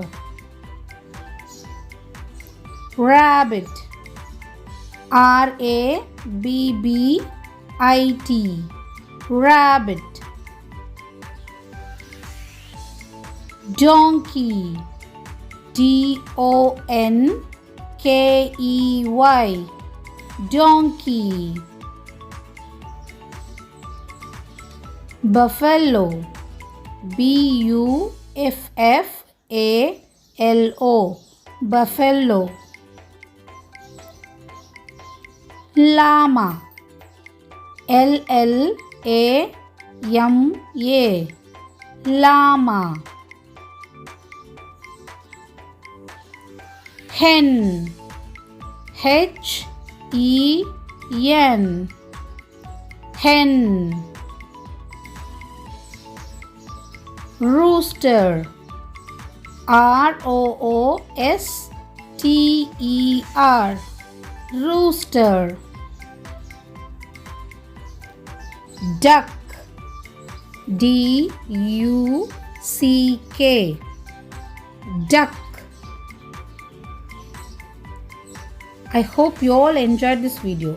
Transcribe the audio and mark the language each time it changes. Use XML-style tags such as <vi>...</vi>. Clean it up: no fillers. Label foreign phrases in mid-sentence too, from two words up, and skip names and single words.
<en>Rabbit, R-A-B-B-I-T, rabbit. Donkey, D-O-N-K-E-Y, donkey. Buffalo, B-U-F-F-A-L-O, buffalo. Llama, L-L-A-M-A, llama. Hen, H-E-N, hen. Rooster, R-O-O-S-T-E-R, rooster. Duck, D-U-C-K, duck. I hope you all enjoyed this video.</en>